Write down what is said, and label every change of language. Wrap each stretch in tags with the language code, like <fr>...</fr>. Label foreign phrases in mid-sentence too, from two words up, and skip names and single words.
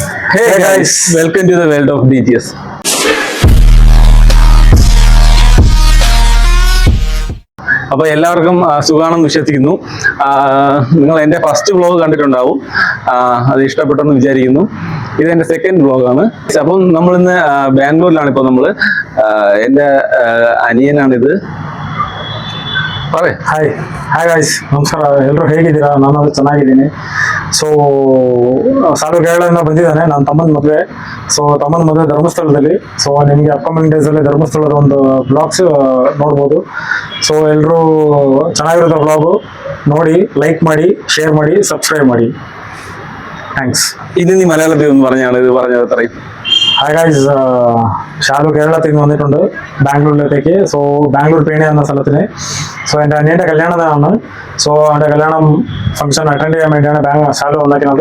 <en>Hey guys, welcome to the world of DGS.</en> <ml>അപ്പോൾ എല്ലാവർക്കും സുഖാണെന്ന് വിശ്വസിക്കുന്നു. നിങ്ങൾ എൻ്റെ</ml> <en>first vlog</en> <ml>കണ്ടിട്ടുണ്ടാവും, അത് ഇഷ്ടപ്പെട്ടെന്ന് വിചാരിക്കുന്നു. ഇത് എൻ്റെ സെക്കൻഡ് വ്ളോഗാണ്. അപ്പം നമ്മളിന്ന് ബാംഗ്ലൂരിലാണ്. ഇപ്പോൾ നമ്മൾ എൻ്റെ അനിയനാണിത്.</ml> <en>hi guys,</en> <kn>ನಮಸ್ಕಾರ. ಎಲ್ಲರೂ ಹೇಗಿದ್ದೀರಾ? ನಾನು ಚೆನ್ನಾಗಿದ್ದೀನಿ. ಸೊ ಸಾಲು ಕೇರಳದಿಂದ ಬಂದಿದ್ದಾನೆ ನನ್ನ ತಮ್ಮನ ಮದುವೆ. ಸೊ ತಮ್ಮನ ಮದುವೆ ಧರ್ಮಸ್ಥಳದಲ್ಲಿ. ಸೊ ನಿಮಗೆ</kn> <en>upcoming days</en> <kn>ಧರ್ಮಸ್ಥಳದ ಒಂದು ಬ್ಲಾಗ್ಸ್ ನೋಡ್ಬೋದು. ಸೊ ಎಲ್ಲರೂ ಚೆನ್ನಾಗಿರುತ್ತೆ ಬ್ಲಾಗು, ನೋಡಿ, ಲೈಕ್ ಮಾಡಿ, ಶೇರ್ ಮಾಡಿ, ಸಬ್ಸ್ಕ್ರೈಬ್ ಮಾಡಿ.</kn> <ml>താങ്ക്സ്. ഇനി നീ മലയാളത്തിൽ ഒന്ന് പറഞ്ഞാണ് ഇത് പറഞ്ഞത് അത്രയും.</ml> <en>hi guys,</en> <ml>ഷാലു കേരളത്തിൽ നിന്ന് വന്നിട്ടുണ്ട് ബാംഗ്ലൂരിലേക്ക്. സോ ബാംഗ്ലൂർ പേണി എന്ന സ്ഥലത്തിന്. സോ എൻ്റെ അനിയൻ്റെ കല്യാണമാണ്. സോ എൻ്റെ കല്യാണം</ml> <en>function attend</en> <ml>ചെയ്യാൻ വേണ്ടിയാണ് ഷാലു വന്നിരിക്കുന്നത്.</ml>